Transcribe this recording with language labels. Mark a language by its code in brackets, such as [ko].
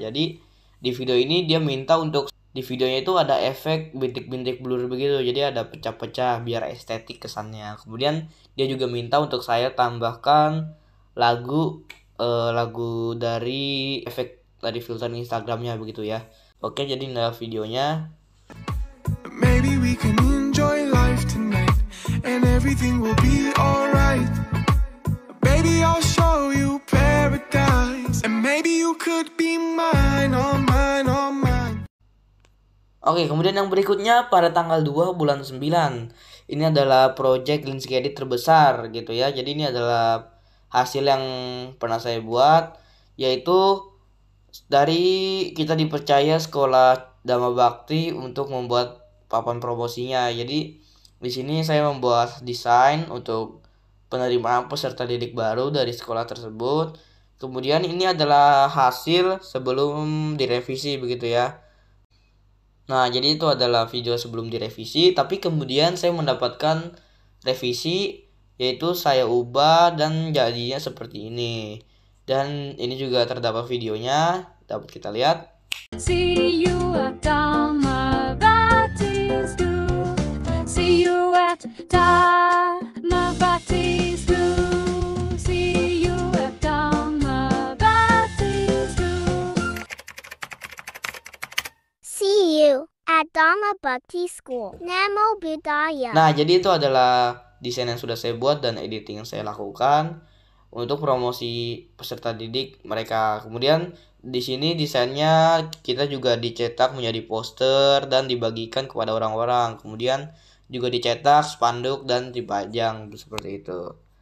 [id] Jadi di video ini dia minta untuk di videonya itu ada efek bintik-bintik blur begitu. Jadi ada pecah-pecah biar estetik kesannya. Kemudian dia juga minta untuk saya tambahkan lagu dari efek dari filter Instagramnya begitu ya. Oke, jadi ini videonya. [en] Maybe we can enjoy life tonight and everything will be alright. Baby, I'll show you paradise and maybe you could be mine, oh mine, oh mine. [id] Oke, kemudian yang berikutnya pada tanggal 2 bulan 9. Ini adalah project Linsky Edit terbesar gitu ya. Jadi ini adalah hasil yang pernah saya buat, yaitu dari kita dipercaya sekolah Dhamma Bakti untuk membuat papan promosinya. Jadi di sini saya membuat desain untuk penerimaan peserta didik baru dari sekolah tersebut. Kemudian ini adalah hasil sebelum direvisi begitu ya. Nah, jadi itu adalah video sebelum direvisi, tapi kemudian saya mendapatkan revisi, yaitu saya ubah dan jadinya seperti ini. Dan ini juga terdapat videonya, dapat kita lihat. [en] See you at Dharma Bhakti School. See you at Dharma Bhakti School. See you at Dharma Bhakti School. See you at Dharma Bhakti School. [pi] Namo Buddhaya. [id] Nah, jadi itu adalah desain yang sudah saya buat dan editing yang saya lakukan untuk promosi peserta didik mereka. Kemudian di sini desainnya kita juga dicetak menjadi poster dan dibagikan kepada orang-orang. Kemudian juga dicetak spanduk dan dipajang seperti itu.